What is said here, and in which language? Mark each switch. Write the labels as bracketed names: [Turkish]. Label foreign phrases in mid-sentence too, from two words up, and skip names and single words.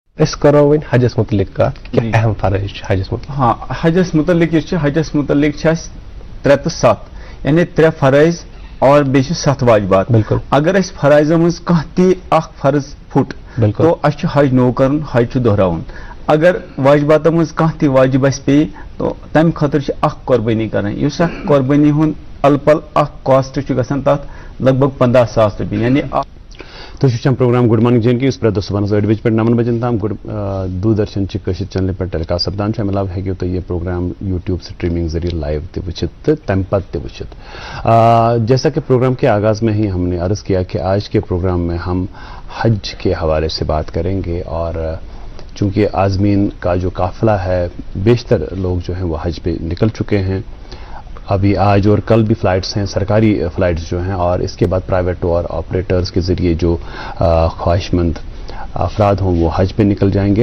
[Kashmiri] اس کرو ون حجس متعلق کت کیا اہم فرائض حجس متعلق. ہاں حجس متعلق حجس متعلق 3 تہٕ 7 یعنی 3 فرائض اور بیٚیہِ 7 واجبات. بالکل. اگر اس فرائض مز کانٛہہ تہِ اکھ فرض پھُٹ بالکل تو اس حج نو کرن حج چھُ دہراوُن. اگر واجبات مز کانٛہہ تہِ واجب اس پے تو تمہِ خٲطرٕ چھِ اکھ قۄربٲنی کرٕنۍ. یُس اکھ قۄربٲنی ہُنٛد الپل اکھ کاسٹ چھُ گژھان تتھ لگ بگ 15,000 رۄپیہِ یعنی. تو وچھان پروگرام گڈ مارننگ جن کی اس پرے صبح 8 بجے پہ 9 بجن تام دوردرشن چہ کشر چینل پہ ٹیلی کاسٹ سپدان امہ علاوہ ہیکو تھی یہ پروگرام یوٹیوب سٹریمنگ ذریعے لائیو تہ وچھت تو تمہ پتہ تہ وچھت. [Urdu] جیسا کہ پروگرام کے آغاز میں ہی ہم نے عرض کیا کہ آج کے پروگرام میں ہم حج کے حوالے سے بات کریں گے اور چونکہ عازمین کا جو قافلہ ہے بیشتر لوگ جو ہیں وہ حج پہ نکل چکے ہیں. ابھی آج اور کل بھی فلائٹس ہیں, سرکاری فلائٹس جو ہیں, اور اس کے بعد [English] private tour operators [Urdu] کے ذریعے جو خواہش مند افراد ہوں وہ حج پہ نکل جائیں گے.